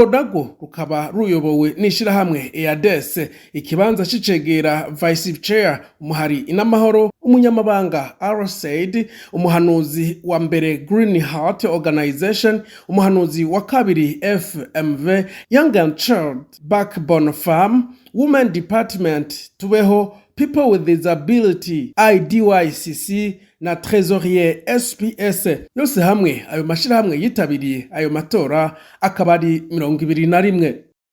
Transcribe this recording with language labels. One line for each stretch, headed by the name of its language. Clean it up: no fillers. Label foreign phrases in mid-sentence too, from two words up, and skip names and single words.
Rundi: nago rukaba ruyobowe n'ishirahamwe EADS, ikibanza c'icegera vice chair umuhari inamahoro, umunyamabanga RSAID, umuhanuzi wa mbere Green Heart Organization, umuhanuzi wa kabiri FMV, Young and Child Backbone Farm, Women Department Tubeho, People with Disability IDYCC na Trésorier SPS. Yose hamwe ayo mashirahamwe yitabiriye ayo matora akaba ari 21.